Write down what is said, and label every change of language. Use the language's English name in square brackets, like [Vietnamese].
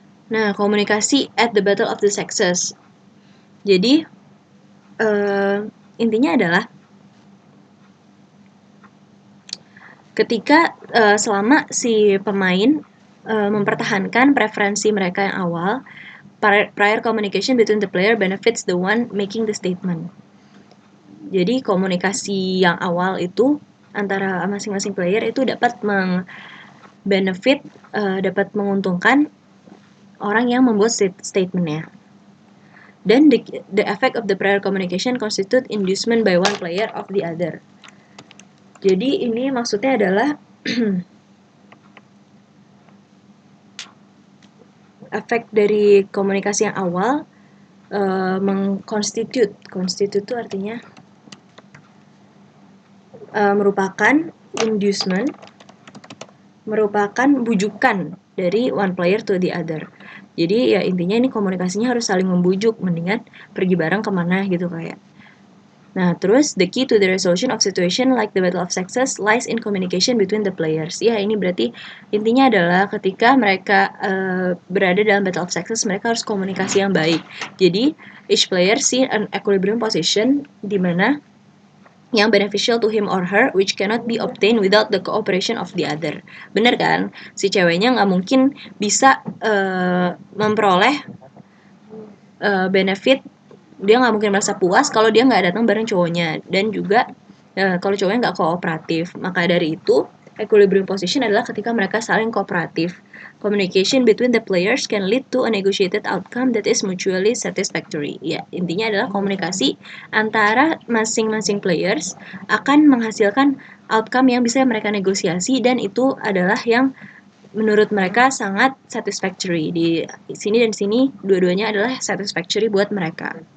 [Indonesian] Nah, komunikasi [English] at the Battle of the Sexes. [Indonesian] Jadi intinya adalah ketika selama si pemain mempertahankan preferensi mereka yang awal, [English] prior communication between the player benefits the one making the statement. [Indonesian] Jadi komunikasi yang awal itu antara masing-masing player itu dapat benefit, dapat menguntungkan orang yang membuat statementnya. Dan [English] the effect of the prior communication constitute inducement by one player of the other. [Indonesian] Jadi ini maksudnya adalah efek dari komunikasi yang awal constitute itu artinya merupakan inducement, merupakan bujukan dari [English] one player to the other. [Indonesian] Jadi ya intinya ini komunikasinya harus saling membujuk, mendingan pergi bareng kemana gitu kayak. Nah, terus [English] the key to the resolution of situation like the Battle of Sexes lies in communication between the players. [Indonesian] Ya, ini berarti intinya adalah ketika mereka berada dalam Battle of Sexes, mereka harus komunikasi yang baik. Jadi, [English] each player see an equilibrium position [Indonesian] di mana [English] yang beneficial to him or her which cannot be obtained without the cooperation of the other. [Indonesian] Bener kan? Si ceweknya nggak mungkin bisa memperoleh benefit, dia nggak mungkin merasa puas kalau dia nggak datang bareng cowoknya, dan juga kalau cowoknya nggak kooperatif. Maka dari itu equilibrium position adalah ketika mereka saling kooperatif. [English] Communication between the players can lead to a negotiated outcome that is mutually satisfactory. [Indonesian] Ya, intinya adalah komunikasi antara masing-masing players akan menghasilkan outcome yang bisa mereka negosiasi, dan itu adalah yang menurut mereka sangat satisfactory. Di sini dan sini dua-duanya adalah satisfactory buat mereka.